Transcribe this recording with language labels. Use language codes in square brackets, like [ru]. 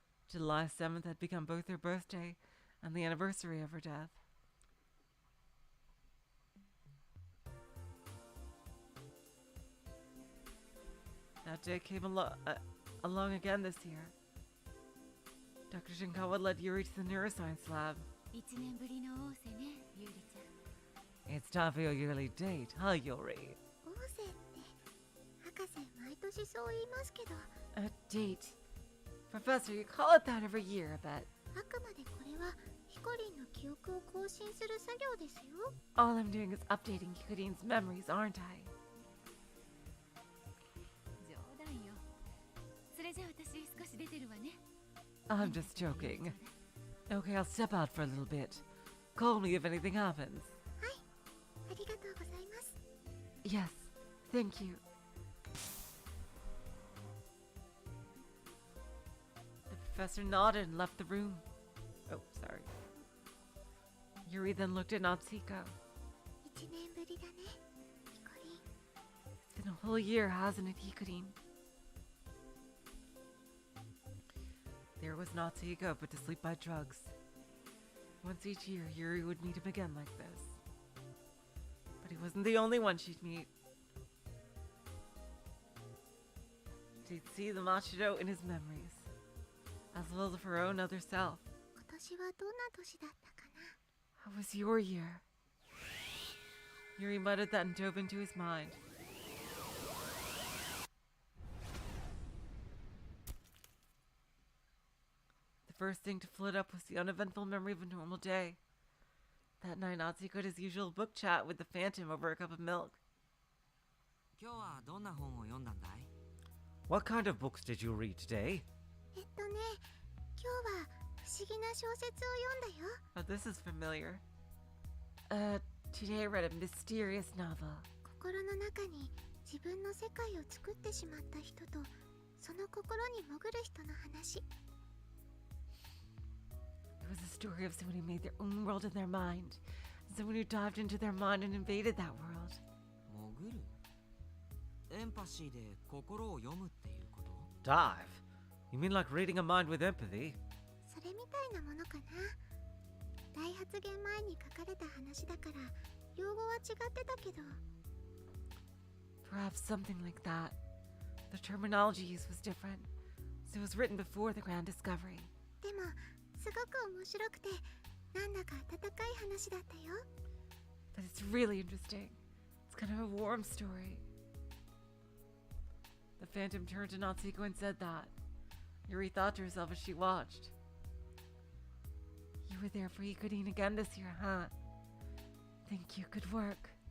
[en] July 7th had become both her birthday and the anniversary of her death. That day came along again this year. Dr. Shinkawa led Yuri to the neuroscience lab. [ja] 1年ぶりの王瀬ね、ユーリちゃん。 [en] It's time for your yearly date, huh, Yuri? [ja] 王星って博士毎年そう言いますけど [en] A date? Professor, you call it that every year, I bet. [ja] あくまでこれはヒコリンの記憶を更新する作業ですよ。 [en] All I'm doing is updating Hikarine's memories, aren't I? [ja] 冗談よ。それじゃあ私少し出てるわね。 [en] I'm just joking. Okay, I'll step out for a little bit. Call me if anything happens. [ja] はい、ありがとうございます。 [en] Yes, thank you. The professor nodded and left the room. Oh, sorry. Yuri then looked at Natsuko. [ja] 1年ぶりだね、ヒコリン。 [en] It's been a whole year, hasn't it, Hikarin? There was Natsuko, put to sleep by drugs. Once each year, Yuri would meet him again like this. But he wasn't the only one she'd meet. She'd see the Machido in his memories, as well as her own other self. [ja] 今年はどんな年だったかな。 [en] How was your year? Yuri muttered that and dove into his mind. The first thing to float up was the uneventful memory of a normal day. That night, Natsuko had his usual book chat with the Phantom over a cup of milk. [ja] 今日はどんな本を読んだんだい？ [en] What kind of books did you read today? [ja] 今日は不思議な小説を読んだよ。 [en] Oh, this is familiar. Today I read a mysterious novel. [ja] 心の中に自分の世界を作ってしまった人とその心に潜る人の話。 [en] It was a story of someone who made their own world in their mind. Someone who dived into their mind and invaded that world. [ja] 潜る？エンパシーで心を読むっていうこと？ [en] Dive? You mean like reading a mind with empathy? [ja] それみたいなものかな。大発言前に書かれた話だから用語は違ってたけど。 [en] Perhaps something like that. The terminology used was different, so it was written before the Grand Discovery. [ja] でもすごく面白くてなんだか温かい話だったよ。 [en] But it's really interesting. It's kind of a warm story. The Phantom turned to Natsuko and said that. Yuri thought to herself as she watched. You were there for Hikarin again this year, huh? Thank you, good work.